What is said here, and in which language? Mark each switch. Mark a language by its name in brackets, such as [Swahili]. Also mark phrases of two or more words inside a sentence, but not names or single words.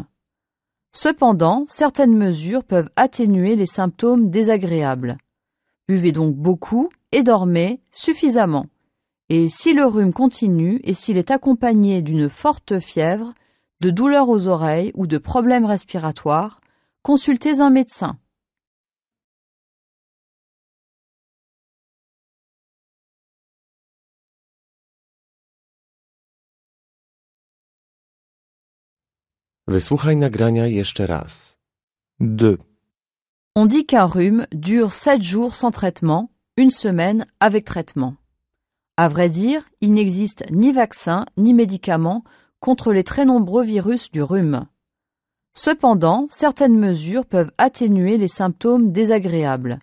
[French] Cependant, certaines mesures peuvent atténuer les symptômes désagréables. Buvez donc beaucoup et dormez suffisamment. Et si le rhume continue et s'il est accompagné d'une forte fièvre, de douleurs aux oreilles ou de problèmes respiratoires, consultez un médecin. [Polish] Wysłuchaj nagrania jeszcze raz. 2. [French] On dit qu'un rhume dure 7 jours sans traitement, 1 semaine avec traitement. À vrai dire, il n'existe ni vaccin ni médicament contre les très nombreux virus du rhume. Cependant, certaines mesures peuvent atténuer les symptômes désagréables.